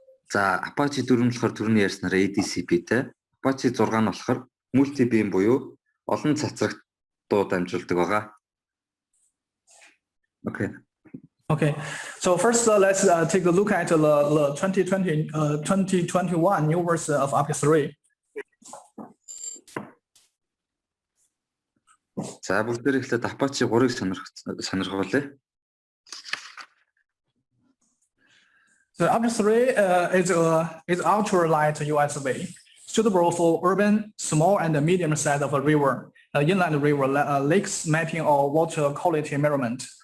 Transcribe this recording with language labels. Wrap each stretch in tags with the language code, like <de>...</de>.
<mn>За APACHE 4 нь болохоор түрүүний ярьснаар ADCP-тэй, APACHE 6 нь болохоор multi beam буюу олон цацрагтууд амжуулдаг байгаа.</mn> <en>Okay, so first let's take a look at the 2021 new version of object 3.</en> <mn>За бүгдээр ихлээд APACHE 3-ыг сонирхолтой.</mn> <en>So object 3 is ultralight USV, suitable for urban, small and medium size of a river, inland river, lakes mapping or water quality measurement.</en>